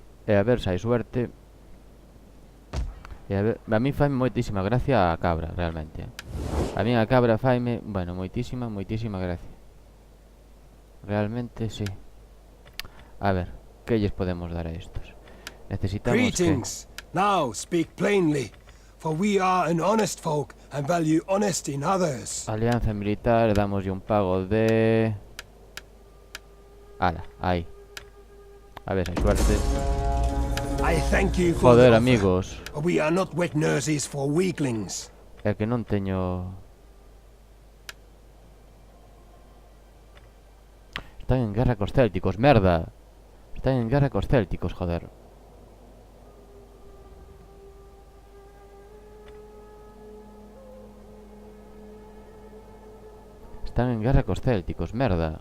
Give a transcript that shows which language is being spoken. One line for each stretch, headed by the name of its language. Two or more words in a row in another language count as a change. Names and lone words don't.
Galician: E a ver se hai suerte. E a mí faime moitísima gracia a cabra, realmente. A mí a cabra faime, bueno, moitísima gracia. Realmente, sí. A ver, que lles podemos dar a estos? Necesitamos
English: Greetings. Now speak plainly, for we are an honest folk and value honesty in others.
Galician: Alianza militar, damoslle un pago de... Ala, aí. A ver, hai suerte.
English: I thank you for Joder, the offer, amigos. but we are not wet nurses for weaklings.
Galician: É que non teño... Están en guerra cos célticos, merda. Están en guerra cos célticos, joder. Están en guerra cos célticos, merda.